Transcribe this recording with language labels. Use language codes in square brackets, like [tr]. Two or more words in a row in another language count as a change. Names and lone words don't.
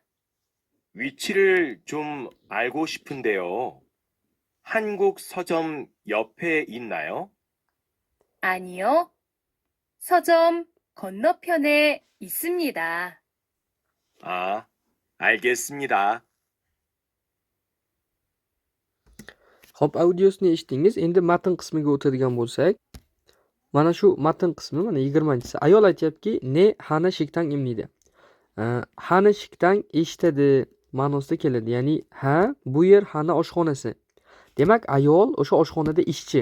[ko] 위치를 좀 알고 싶은데요. 한국 서점 옆에 있나요? 아니요. 서점 건너편에 있습니다. 아, 알겠습니다. [uz] Xo'p, audiosini eshitdingiz. Endi matn qismiga o'tadigan bo'lsak, Mana shu matn qismi, mana 20-chisi. Ayol aytyaptiki, [ko] "네 하나 식당 임" [uz] deydi. Hana shiktang eshitadi ma'nosida keladi. Ya'ni ha, bu yer hana oshxonasi. Demak, ayol o'sha oshxonada ishchi.